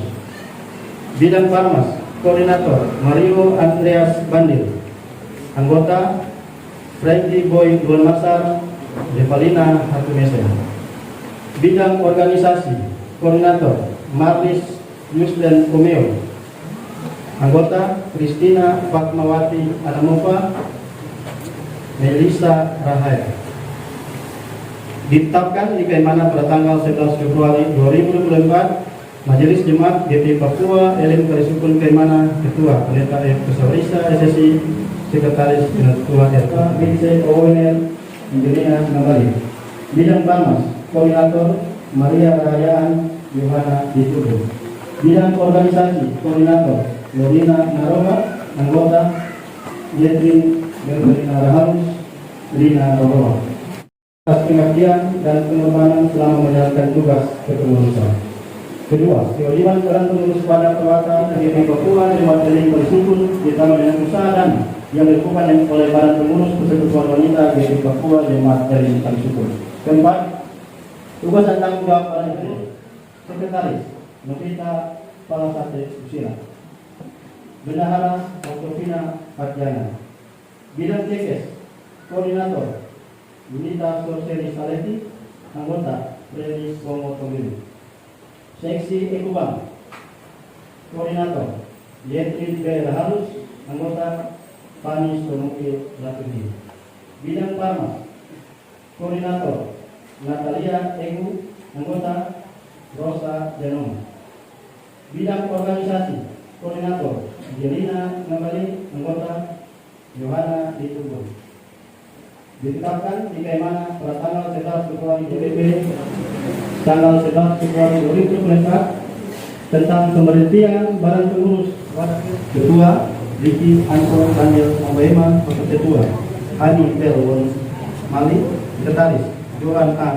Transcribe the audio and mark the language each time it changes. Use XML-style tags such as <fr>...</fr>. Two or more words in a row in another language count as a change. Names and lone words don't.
<id>Bidang Farmas, Koordinator Mario Andreas Bandil, Anggota Frankie Boy Masar, Devalina Hatumesen. Bidang Organisasi, Koordinator Marlis Yusden Komeo, Anggota Kristina Fatmawati Anamova, Melisa Rahaya. Ditetapkan di Kaimana pada tanggal 11 Februari 2024, Majelis Jemaat GP Papua Elim Karisukun Kaimana Ketua Pendeta F. Kesaurisa SSI, Sekretaris Ketua RK BC ONL Injilina Nambali. Bidang Farmas, Koordinator Maria Rahayaan Yohana Ditubu. Bidang Organisasi, Koordinator Lorina Naroma, Anggota Yetrin Berberina Rahalus, Rina Roroa. Atas pengabdian dan pengorbanan selama menjalankan tugas kepengurusan. Kedua, kewajiban peran pengurus pada perwakilan GP Papua Jemaat Elim Karisukun ditambah dengan usaha dan yang dilakukan oleh para pengurus persekutuan wanita GP Papua Jemaat Elim Karisukun. Keempat, tugas dan tanggung jawab para pengurus. Sekretaris Novita Palasate Usila, Bendahara Oktavina Fatjana. Bidang TKS, Koordinator Yunita Sorseri Saleti, Anggota Freddy Songo Tomili. Seksi Ekubang, Koordinator Yetrin B. Rahalus, Anggota Pani Somukil Ratuhi. Bidang Farmas, Koordinator Natalia Egu, Anggota Rosa Janoma. Bidang Organisasi, Koordinator Jelina Ngambali, Anggota Yohana Ditunggu. Ditetapkan di Kaimana pada tanggal 11 Februari DPP tanggal 11 Februari 2024 tentang pemberhentian Badan Pengurus Ketua Riki Anko Daniel Mabema, Ketua Hani Pelwon Malik, Sekretaris Johan A.</id>